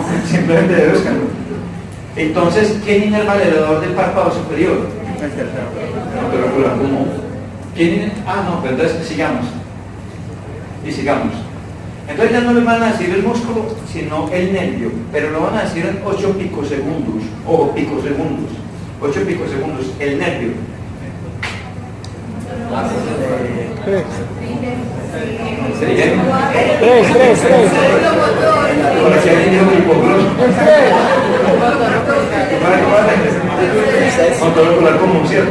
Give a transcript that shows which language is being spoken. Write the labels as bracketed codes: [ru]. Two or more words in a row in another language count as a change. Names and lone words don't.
[es] Simplemente de buscarlo. Entonces, ¿quién inerva el elevador del párpado superior? El motor ocular común. No, pero entonces sigamos. Y sigamos. Entonces ya no le van a decir el músculo, sino el nervio. Pero lo van a decir en 8 picosegundos. O picosegundos. 8 picosegundos. El nervio. 3. ¿Se dice? 3. Para que alguien diga hipogloso. Motor ocular común, ¿cierto?